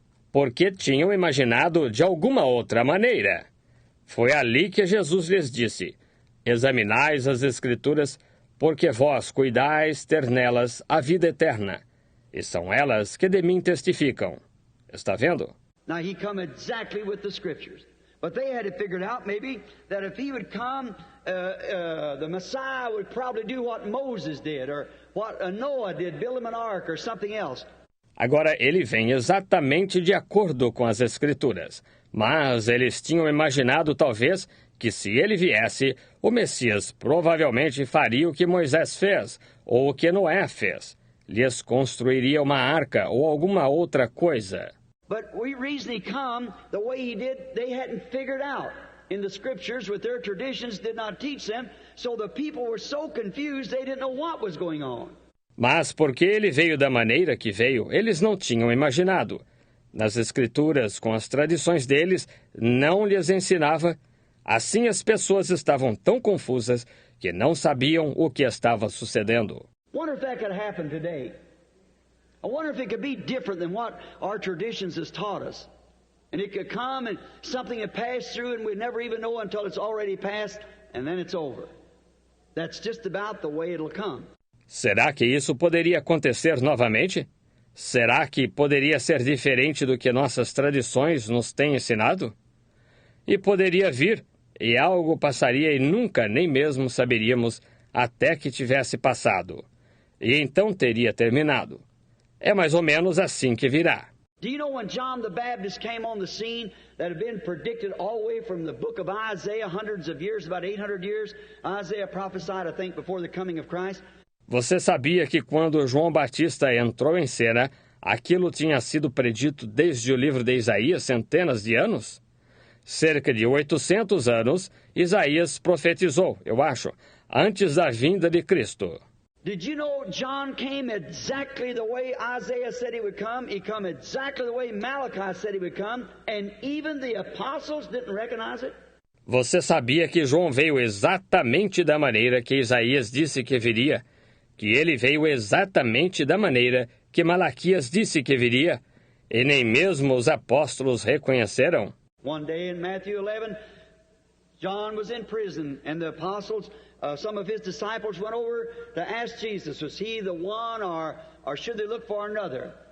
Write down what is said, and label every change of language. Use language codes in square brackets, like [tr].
[pt] Porque tinham imaginado de alguma outra maneira. Foi ali que Jesus lhes disse, Examinais as Escrituras, porque vós cuidais ter nelas a vida eterna, e são elas que de mim testificam. Está vendo? [en] Now he come exactly with the Scriptures. But they had it figured out maybe that if he would come, the Messiah would probably do what Moses did, or what Noah did, build him an ark, or something else. [pt] Agora, ele vem exatamente de acordo com as Escrituras, mas eles tinham imaginado, talvez, que se ele viesse, o Messias provavelmente faria o que Moisés fez, ou o que Noé fez. Lhes construiria uma arca ou alguma outra coisa. [en] But we reason he come the way he did, they hadn't figured out. In the Scriptures, with their traditions, did not teach them, so the people were so confused they didn't know what was going on. [pt] Mas porque ele veio da maneira que veio, eles não tinham imaginado. Nas Escrituras, com as tradições deles, não lhes ensinava. Assim as pessoas estavam tão confusas que não sabiam o que estava sucedendo. [en] Wonder if that could happen today. I wonder if it could be different than what our traditions has taught us. And it could come and something had passed through and we never even know until it's already passed and then it's over. That's just about the way it'll come. [pt] Será que isso poderia acontecer novamente? Será que poderia ser diferente do que nossas tradições nos têm ensinado? E poderia vir, e algo passaria e nunca nem mesmo saberíamos até que tivesse passado. E então teria terminado. É mais ou menos assim que virá. [en] Do you know when John the Baptist came on the scene that had been predicted all the way from the book of Isaiah, hundreds of years, about 800 years, Isaiah prophesied, I think, before the coming of Christ? [pt] Você sabia que quando João Batista entrou em cena, aquilo tinha sido predito desde o livro de Isaías centenas de anos? Cerca de 800 anos, Isaías profetizou, eu acho, antes da vinda de Cristo. [en] Did you know John came exactly the way Isaiah said he would come? He come exactly the way Malachi said he would come, and even the apostles didn't recognize it? [pt] Você sabia que João veio exatamente da maneira que Isaías disse que viria? Que ele veio exatamente da maneira que Malaquias disse que viria? E nem mesmo os apóstolos reconheceram? [en] One day in Matthew 11, John was in prison, and the apostles, some of his disciples went over to ask Jesus, was he the one, or should they look for another?